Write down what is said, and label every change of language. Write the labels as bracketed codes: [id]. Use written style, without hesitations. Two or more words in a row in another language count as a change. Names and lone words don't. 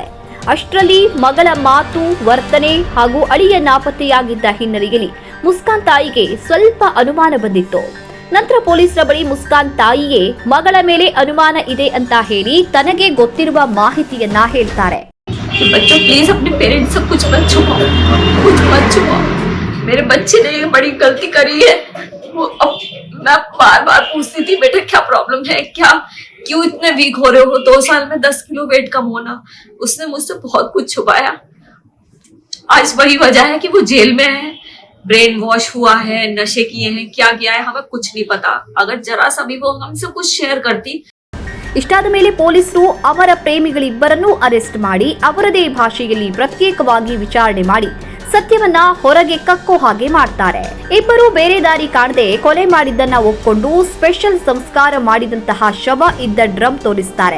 [kn] ಅಷ್ಟರಲ್ಲಿ ಮಗಳ ಮಾತು, ವರ್ತನೆ ಹಾಗೂ ಅಳಿಯ ನಾಪತ್ತೆಯಾಗಿದ್ದ ಹಿನ್ನೆಲೆಯಲ್ಲಿ ಮುಸ್ಕಾನ್ ತಾಯಿಗೆ ಸ್ವಲ್ಪ ಅನುಮಾನ ಬಂದಿತ್ತು. ನಂತರ ಪೊಲೀಸರ ಬಳಿ ಮುಸ್ಕಾನ್ ತಾಯಿಯೇ ಮಗಳ ಮೇಲೆ ಅನುಮಾನ ಇದೆ ಅಂತ ಹೇಳಿ ತನಗೆ ಗೊತ್ತಿರುವ ಮಾಹಿತಿಯನ್ನ ಹೇಳ್ತಾರೆ. [hi] मेरे बच्चे ने बड़ी गलती करी है। मैं बार बार पूछती थी बेटा क्या प्रॉब्लम है, क्या क्यों इतने वीक हो रहे हो, 2 साल में 10 किलो वेट कम होना। उसने मुझसे बहुत कुछ छुपाया। आज वही वजह है कि वो जेल में है, [en] brain wash [hi] हुआ है, नशे किए हैं, क्या किया है हमें कुछ नहीं पता। अगर जरा सा भी वो हमसे कुछ शेयर करती। [kn] ಇಷ್ಟಾದ ಮೇಲೆ ಪೊಲೀಸರು ಅವರ ಪ್ರೇಮಿಗಳಿಬ್ಬರನ್ನೂ ಅರೆಸ್ಟ್ ಮಾಡಿ ಅವರದೇ ಭಾಷೆಯಲ್ಲಿ ಪ್ರತ್ಯೇಕವಾಗಿ ವಿಚಾರಣೆ ಮಾಡಿ ಸತ್ಯವನ್ನ ಹೊರಗೆ ಕಕ್ಕೋ ಹಾಗೆ ಮಾಡ್ತಾರೆ. ಇಬ್ಬರು ಬೇರೆ ದಾರಿ ಕಾಣದೆ ಕೊಲೆ ಮಾಡಿದ್ದನ್ನ ಒಪ್ಪಿಕೊಂಡು ಸ್ಪೆಷಲ್ ಸಂಸ್ಕಾರ ಮಾಡಿದಂತಹ ಶವ ಇದ್ದ ಡ್ರಮ್ ತೋರಿಸ್ತಾರೆ.